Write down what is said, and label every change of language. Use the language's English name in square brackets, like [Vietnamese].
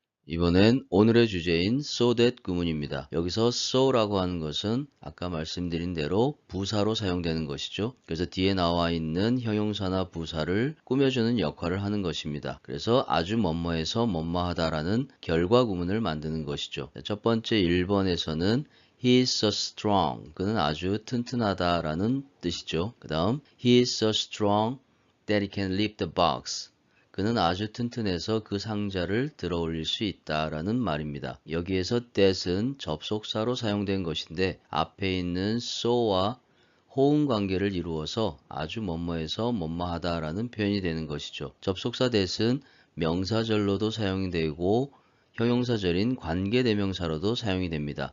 [Korean] 이번엔 오늘의 주제인 so that 구문입니다. 여기서 so라고 하는 것은 아까 말씀드린 대로 부사로 사용되는 것이죠. 그래서 뒤에 나와 있는 형용사나 부사를 꾸며주는 역할을 하는 것입니다. 그래서 아주 뭐뭐해서 뭐뭐하다라는 결과 구문을 만드는 것이죠. 첫 번째 1번에서는 [English] He is so strong. [Korean] 그는 아주 튼튼하다라는 뜻이죠. 그 다음 [English] He is so strong that he can lift the box. [Korean] 그는 아주 튼튼해서 그 상자를 들어 올릴 수 있다라는 말입니다. 여기에서 that은 접속사로 사용된 것인데 앞에 있는 so와 호응 관계를 이루어서 아주 뭐뭐해서 뭐뭐하다라는 표현이 되는 것이죠. 접속사 that은 명사절로도 사용되고 형용사절인 관계대명사로도 사용이 됩니다.